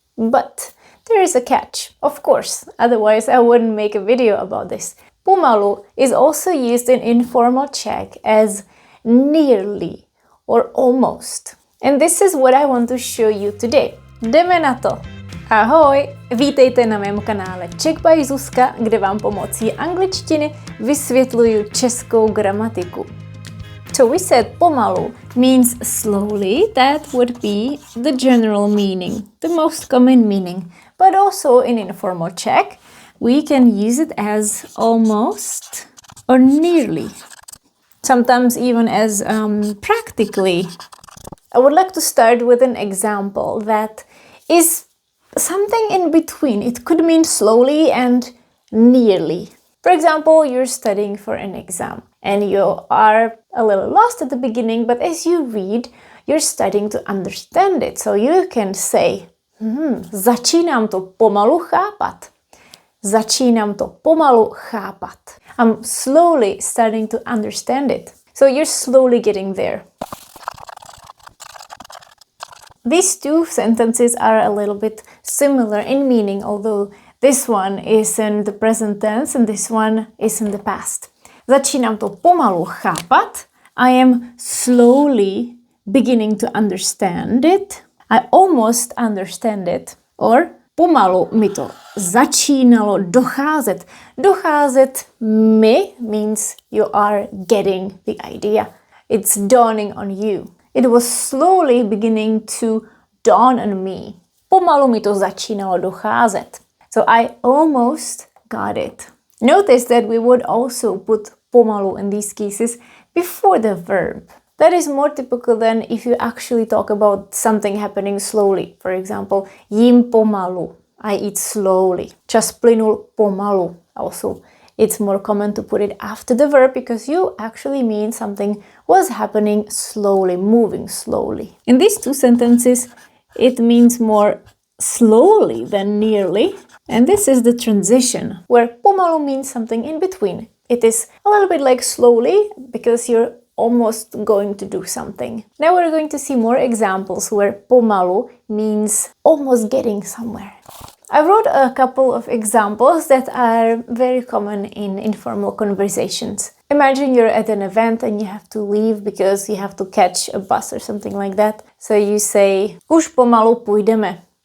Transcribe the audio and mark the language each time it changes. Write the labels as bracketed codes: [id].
[en] But there is a catch, of course, otherwise I wouldn't make a video about this. Pomalu is also used in informal Czech as nearly or almost. And this is what I want to show you today. [cs] Jdeme na to! Ahoj! Vítejte na mém kanále Czech by Zuzka, kde vám pomocí angličtiny vysvětluju českou gramatiku. [en] So we said pomalu means slowly. That would be the general meaning, the most common meaning. But also in informal Czech, we can use it as almost or nearly. Sometimes even as practically. I would like to start with an example that is something in between. It could mean slowly and nearly. For example, you're studying for an exam and you are a little lost at the beginning, but as you read, you're starting to understand it. So you can say, [cs] začínám to pomalu chápat. Začínám to pomalu chápat. [en] I'm slowly starting to understand it. So you're slowly getting there. These two sentences are a little bit similar in meaning, although this one is in the present tense and this one is in the past. [cs] Začínám to pomalu chápat. [en] I am slowly beginning to understand it. I almost understand it. [cs] Or pomalu mi to začínalo docházet. [en] Docházet mi means you are getting the idea. It's dawning on you. It was slowly beginning to dawn on me. [cs] Pomalu mi to začínalo docházet. [en] So I almost got it. Notice that we would also put pomalu in these cases before the verb. That is more typical than if you actually talk about something happening slowly. For example, [cs] jím pomalu. [en] I eat slowly. [cs] Čas plynul pomalu. [en] Also, it's more common to put it after the verb because you actually mean something was happening slowly, moving slowly. In these two sentences, it means more slowly than nearly. And this is the transition where pomalu means something in between. It is a little bit like slowly because you're almost going to do something. Now we're going to see more examples where pomalu means almost getting somewhere. I wrote a couple of examples that are very common in informal conversations. Imagine you're at an event and you have to leave because you have to catch a bus or something like that. So you say, [cs] už pomalu půjdeme.